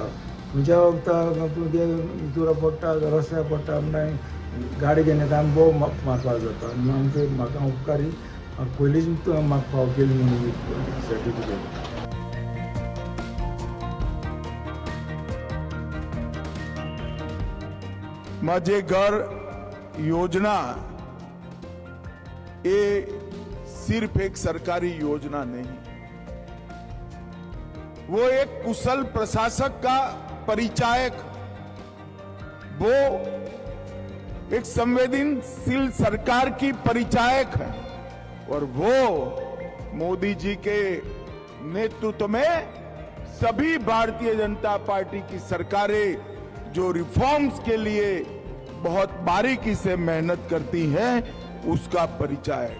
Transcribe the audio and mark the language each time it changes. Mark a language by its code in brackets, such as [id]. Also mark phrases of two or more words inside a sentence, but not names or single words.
[kok] खंयच्या वखदाक इतुरा पडटा, रस्त्यार पडटा म्हणटा गाडी घेवन येता आमी बोव मारपाक जाता. आनी आमचे म्हाका उपकारी पयलींच म्हाका फाव केली म्हणून सर्टिफिकेट. [hi] माझे घर योजना ये सिर्फ एक सरकारी योजना नहीं, वो एक कुशल प्रशासक का परिचायक, वो एक संवेदनशील सरकार की परिचायक है, और वो मोदी जी के नेतृत्व में सभी भारतीय जनता पार्टी की सरकारें जो रिफॉर्म्स के लिए बहुत बारीकी से मेहनत करती हैं उसका परिचायक.